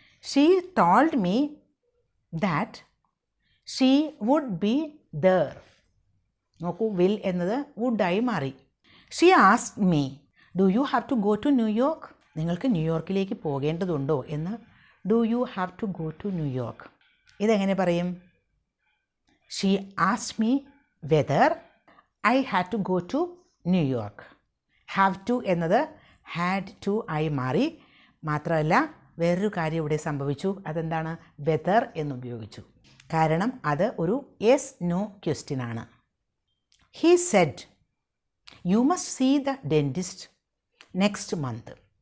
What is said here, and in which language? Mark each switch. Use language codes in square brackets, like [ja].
[en] She told me that she would be there. [ml] നോക്കൂ, will എന്നത് would ആയി മാറി. [en] She asked me, do you have to go to New York? [ml] നിങ്ങൾക്ക് ന്യൂയോർക്കിലേക്ക് പോകേണ്ടതുണ്ടോ എന്ന്. [en] Do you have to go to New York? [ml] ഇതെങ്ങനെ പറയും? [en] She asked me whether I had to go to New York. [ml] Have to എന്നത് had to ആയി മാറി. മാത്രമല്ല വേറൊരു കാര്യം ഇവിടെ സംഭവിച്ചു. അതെന്താണ്? വെദർ എന്നുപയോഗിച്ചു. കാരണം അത് ഒരു യെസ് നോ ക്വസ്റ്റ്യൻ ആണ്. [en] He said you must see the dentist next month.